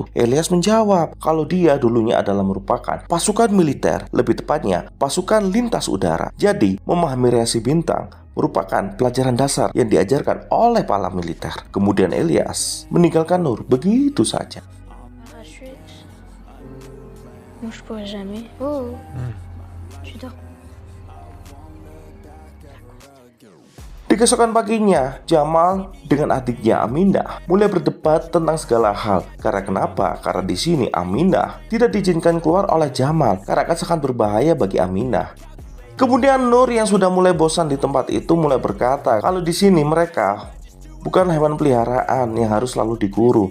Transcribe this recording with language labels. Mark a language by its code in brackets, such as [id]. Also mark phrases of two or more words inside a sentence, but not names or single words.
[id] Elias menjawab kalau dia dulunya adalah merupakan pasukan militer, lebih tepatnya pasukan lintas udara. Jadi memahami reaksi bintang merupakan pelajaran dasar yang diajarkan oleh para militer. Kemudian Elias meninggalkan Nur begitu saja. [fr] Je Moi, je pourrais jamais. Oh, tu dors. [id] Di keesokan paginya, Jamal dengan adiknya Aminah mulai berdebat tentang segala hal. Karena kenapa? Karena di sini Aminah tidak diizinkan keluar oleh Jamal karena akan sangat berbahaya bagi Aminah. Kemudian Nur yang sudah mulai bosan di tempat itu mulai berkata kalau di sini mereka bukan hewan peliharaan yang harus selalu dikurung.